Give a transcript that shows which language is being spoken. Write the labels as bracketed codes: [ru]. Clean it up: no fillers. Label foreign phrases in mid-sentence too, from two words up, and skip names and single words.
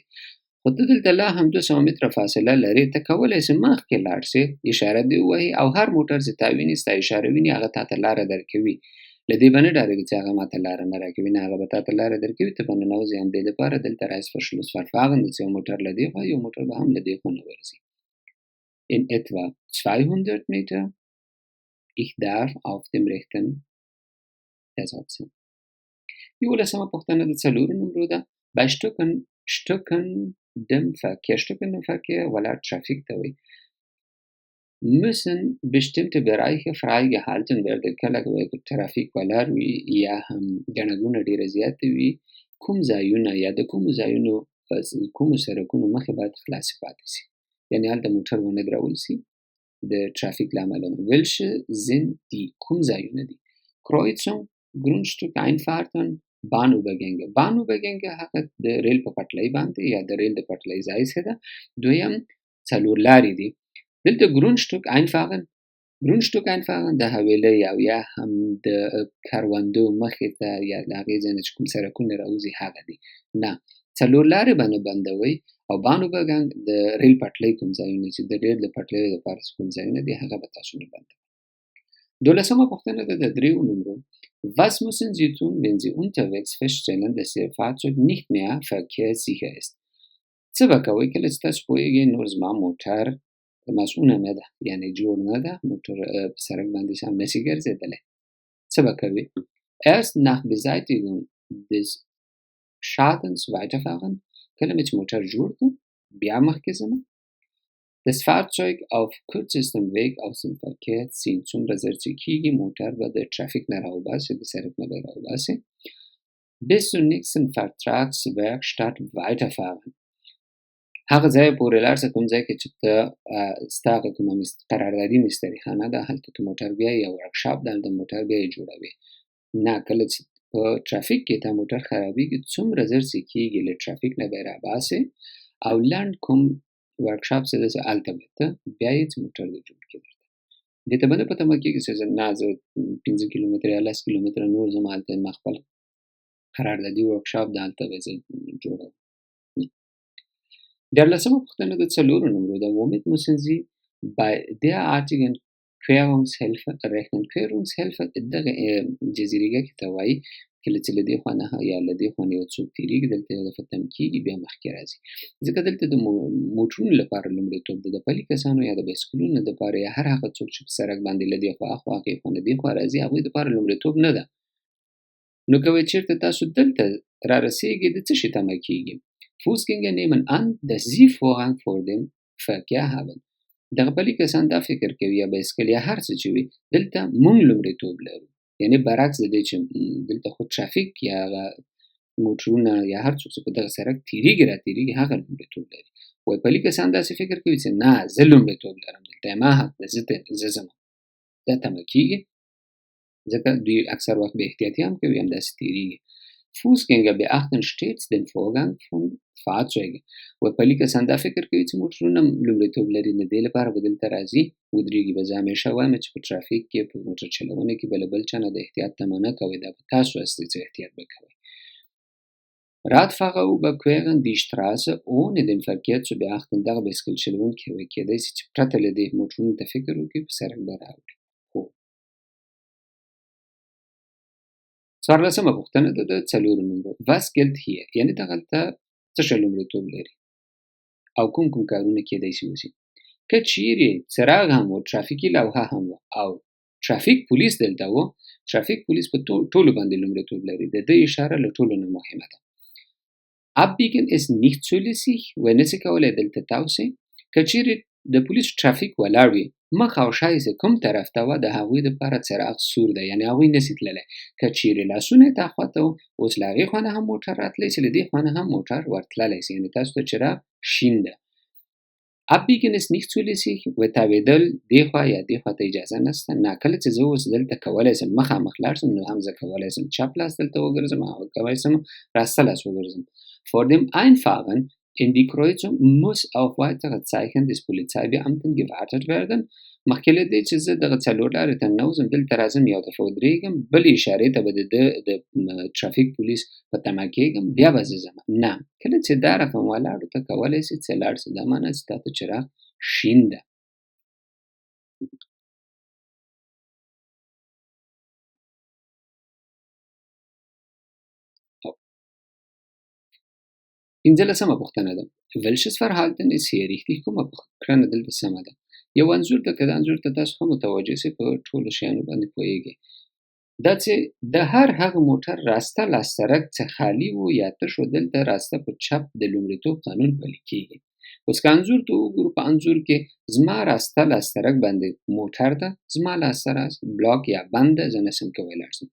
[ps] خو ته دلته لا هم 200 متره فاصله لرې. ته کولی شې مخکې لاړ شې، اشاره دې ووهې او هر موټر چې تا ویني ستا اشاره ویني هغه تا ته لاره درکوي. له دې به نه ډارېږي چې هغه ما ته لاره نه راکوي. نه، هغه به تا ته لاره درکوي، ته به ننوځې. همدې لپاره دلته Reißverschlussverfahren ده چې یو موټر له دې خوا یو موټر به هم له دې خوا نه ورځي. [de] In etwa 200 Meter. Ich darf auf dem rechten ersetzen. [ps] یولسمه پوښتنه د څلورو نمرو ده. [de] Bei stockendem Verkehr [ps] ولا Trafik ته وایي. [de] Müssen bestimmte Bereiche freigehalten werden. [ps] کله که ترافیک ولاړ وي یا هم ګڼه ګوڼه ډېره زیاته وي کوم ځایونه یا د کومو ځایونو کومو سړکونو مخې باید خلاصې پاتې شي. یعنې هلته موټر ونه درول شي د ټرافیک له امله. [de] Welche sind die؟ [ps] کوم ځایونه دي؟ [de] Kreuzung، Grundstück، Einfahrten، Bahnübergänge. [ps] Bahnübergänge هغه د ریل په پټلۍ باندې یا د ریل د پټلۍ ځای څه ده. دویم څلور لارې دي. دلته [de] Grundstück Einfahren [ps] د حویلۍ او یا هم د کروندو مخې ته یا د هغې ځای نه چې کوم سړکونه راوځي هغه دي. نه، څلور لارې به نه بندوئ او Bahnübergang د ریل پټلۍ کوم ځایونه چې د ریل د پټلۍ لپاره چې کوم ځایونه دي هغه به تاسو نه بندوئ. دولسمه پوښتنه ده د دریو نمرو. [de] Was müssen Sie tun, wenn Sie unterwegs feststellen, dass Ihr Fahrzeug nicht mehr verkehrssicher ist? [ps] څه به کوئ کله چې تاسو پوهېږئ نور زما موټر مسؤونه نه ده، یعنی جوړ نه ده، موټر په سړک باندې هم نشي ګرځېدلی. څه به کوي؟ [de] Erst nach Beseitigung des Schadens weiterfahren, [ps] کله مې چې موټر جوړ کړ بیا مخکې ځم. [de] Das Fahrzeug auf kürzestem Weg aus dem Verkehr ziehen. [ps] څومره زر چې کېږي موټر به د ټرافیک نه راوباسي، د سړک نه به راوباسي. [de] Bis zur nächsten Vertragswerkstatt weiterfahren. [ps] هغه ځای پورې لاړ شه کوم ځای کې چې ته ستا هغه کومه قراردادي مستریخانه ده، هلته ته موټر بیایې یا ورکشاپ ده، هلته موټر بیایې جوړوې. نه، کله چې په ټرافیک کې تا موټر خرابېږي څومره زر چې کېږي له ټرافیک نه به یې راباسې او لنډ کوم ورکشاپ څه ده چې هلته به ته بیایې چې موټر دې جوړ کړي درته. دې ته به نه پته کېږي چې نه زه 15 کیلومتره یا 10 کیلومتره نور ځم، هلته ما خپل قراردادي ورکشاپ ده، هلته به زه جوړوم. دیارلسمه پوښتنه د څلورو نمرو ده. [de] Womit müssen Sie bei derartigen Querungshilfe rechnen? [ps] Querungshilfe دغه جزیرګه کې ته وایي کله چې له دې خوا نه یا له دې خوا نه یو څوک تېرېږي، دلته یو دفعه تم کېږي بیا مخکې راځي. ځکه دلته د موټرونو لپاره لومړیتوب ده، د پلي کسانو یا د بایسکلونو دپاره یا هر هغه څوک چې په سړک باندې له دې خوا اخوا هغې خوا نه دې خوا راځي هغوی دپاره لومړیتوب نه ده. نو که وایي چېرته تاسو دلته رارسېږئ د څه شي تمه کېږي؟ [de] Fußgänger nehmen an, dass sie Vorrang vor dem Verkehr haben. [ps] دغه پلي کسان دا فکر کوي یا بایسکل یا هر څه چې وي دلته مونږ لومړیتوب لرو، یعنی برعکس د دې چې دلته خو ټرافیک یا هغه موټرونه یا هر څوک چې په دغه سړک تېرېږي راتېرېږي هغه لومړیتوب لري. وایي پلي کسان داسې فکر کوي چې نه زه لومړیتوب لرم، دلته ما حق ده، زه ځم. دا تمه کېږي ځکه دوی اکثر وخت بې احتیاطي هم کوي، همداسې تېرېږي. [de] Fußgänger beachten stets den Vorgang von Fahrzeugen. [ps] و پلي کسان دا فکر کوي چې موټرونه لومړیتوب لري، نو دې لپاره به دلته راځي ودرېږي به. زه همیشه وایم چې په ټرافیک کې په موټر چلونه کې به له بل چا نه د احتیاط تمه نه کوئ، دا به تاسو هستئ چې احتیاط به کوئ. [de] Radfahrer überqueren die Straße ohne den Verkehr zu beachten. [ps] دغه بایسکل چلوونکي وایي کېدای شي چې پرته له دې موټرونو ته فکر وکړي په سړک به راوړي. څوارلسمه پوښتنه ده د څلورو نمرو. [de] Was gilt hier؟ [ps] یعنې دغلته څه شی لومړیتوب لري او کوم کارونه کېدای شي وشي. که چیرې څراغ هم و، ټرافیکي لوحه هم و او ټرافیک پولیس دلته و، ټرافیک پولیس په ټولو باندې لومړیتوب لري، د ده اشاره له ټولو نه مهمه ده. [de] Abbiegen ist nicht zulässig، [ps] وایي نشي کولی دلته تاو شئ. که چیرې د پولیس ټرافیک ولاړ وي مخ او شا یې کوم طرف ته وه د هغوی دپاره څراغ سور ده، یعنې هغوی نشي تللی. که چیرې لاسونه یې تا خواته و اوس له هغې خوا نه هم موټر راتلی شي، له دې خوا نه هم موټر ورتللی شي، یعنې تاسو ته څراغ شین ده. [de] Abbiegen ist nicht zulässig، [ps] و تاوېدل دې خوا یا دې خوا ته اجازه نشته. نه، کله چې زه اوس دلته کولی شم مخامخ لاړ شم نو هم زه کولی شم چپ لاس دلته وګرځم او کولی شم راسته لاس وګرځم. [de] Vor dem Einfahren in die Kreuzung muss auf weitere Zeichen des Polizeibeamten gewartet werden. [ps] مخکې له دې چې زه دغه څلور لارې ته ننوځم دلته راځم یو دفعه ودرېږم، بلې اشارې ته به د ټرافیک پولیس په تمه کېږم بیا به زه ځم. نه، کله چې دا رقم ولاړو ته کولی شي چې لاړ شي، دا معنی چې تا ته څراغ شین ده. پنځلسمه پوښتنه ده. [de] Welches Verhalten ist hier richtig؟ [ps] کومه کړنه دلته سمه ده؟ یو انځور ده، که د انځور ته تاسو ښه متوجه شئ په ټولو شیانو باندې پوهېږئ. دا چې د هر هغه موټر راسته له سړک څه خالي و یا تش و دلته راسته په چپ د لومړیتوب قانون پلي کېږي. اوس که انځور ته وګورو په انځور کې زما راسته له سړک باندې موټر ده، زما لاسته راست بلاک یا بند ده، زه نشم کولی لاړ شم.